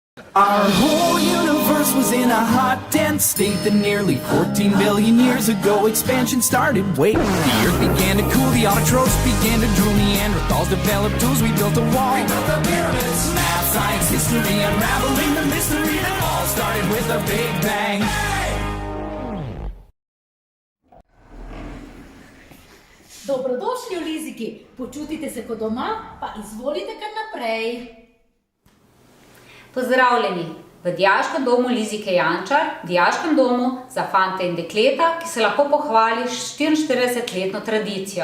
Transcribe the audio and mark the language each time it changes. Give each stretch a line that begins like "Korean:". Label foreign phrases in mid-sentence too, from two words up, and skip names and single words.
English: Our whole universe was in a hot, dense state that nearly 14 billion years ago expansion started. Wait, the earth began to cool, the autotrophs began to drool, Neanderthals developed tools, we built a wall. We built the pyramids. Math, science, history, unraveling the mystery that all started with a big bang.
Slovenian: Dobrodošli v Liziki, počutite se kot doma, pa izvolite kar naprej. Pozdravljeni v Dijaškem domu Lizike Jančar, Dijaškem domu za fante in dekleta, ki se lahko pohvali s 44-letno tradicijo.